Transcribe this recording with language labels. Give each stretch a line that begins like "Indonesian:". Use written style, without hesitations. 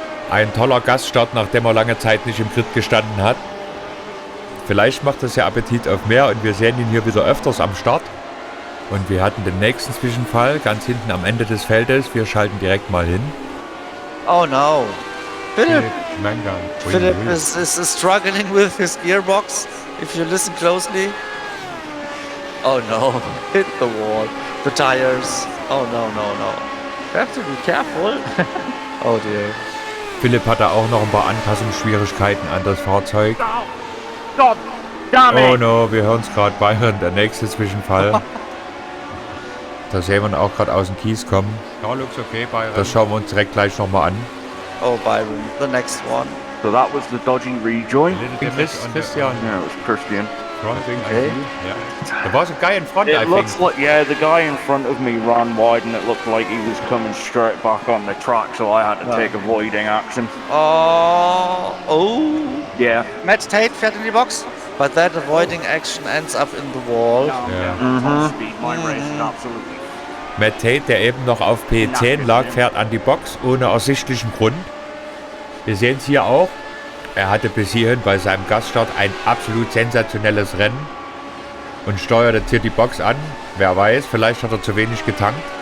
German: Ein toller Gaststart, nachdem er lange Zeit nicht im Grid gestanden hat. Vielleicht macht das ja Appetit auf mehr und wir sehen ihn hier wieder öfters am Start. Und wir hatten den nächsten Zwischenfall ganz hinten am Ende des Feldes. Wir schalten direkt mal hin.
English: Oh no. Philip Philip is struggling with his gearbox. If you listen closely. Oh no. Hit the wall. The tires. Oh no, no, no. You have to be careful. Oh dear.
German: Philipp hatte auch noch ein paar Anpassungsschwierigkeiten an das Fahrzeug.
English: Oh no,
German: wir hören es gerade, Byron, der nächste Zwischenfall. Da sehen wir ihn auch gerade aus dem Kies kommen.
English: looks okay, Byron.
German: Das schauen wir uns direkt gleich nochmal an.
English: Oh Byron, the next one. So that was the dodgy rejoin. Christian. Yeah, it was Christian. Okay. Yeah. There was a guy in front, I It think. looks like, yeah, the guy in front of me ran wide and it looked like he was coming straight back on the track, so I had to take avoiding action. Oh. Yeah.
German: Matt Tate fährt in die Box.
English: But that avoiding action ends up in the wall. Top speed, my racing, absolutely.
German: Matt Tate, der eben noch auf P10 lag, fährt an die Box ohne ersichtlichen Grund. Wir sehen es hier auch. Er hatte bis hierhin bei seinem Gaststart ein absolut sensationelles Rennen und steuert jetzt hier die Box an. Wer weiß, vielleicht hat er zu wenig getankt.